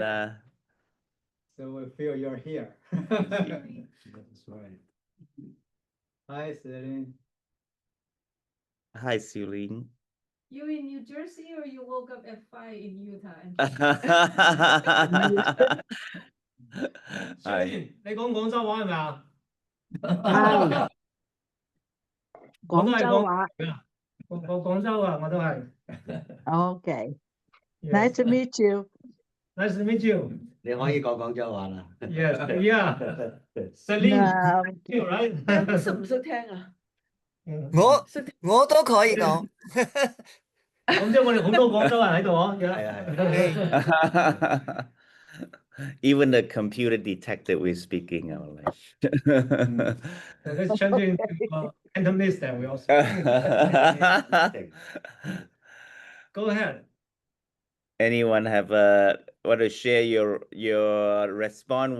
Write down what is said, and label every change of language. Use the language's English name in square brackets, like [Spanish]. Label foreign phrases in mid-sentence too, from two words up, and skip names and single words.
[English] So we feel you're here. That's right. Hi, Celine. hi, Suilin. You in New Jersey or you woke up at 5 in Utah? Hi. [Cantonese] 你講廣州話係咪啊？係我都係廣州話。廣州啊，我都係。 [English] Okay. Yes. Nice to meet you. Nice to meet you. [Cantonese] 你可以講廣州話啦。 [English] Yes, yeah. Celine, you right? [Cantonese] 識唔識聽啊？我都可以講。咁即係我哋好多廣州人喺度啊。係。 [English] Even the computer detected we're speaking our language. So let's change it into Cantonese then we also. Go ahead. Anyone have want to share your response?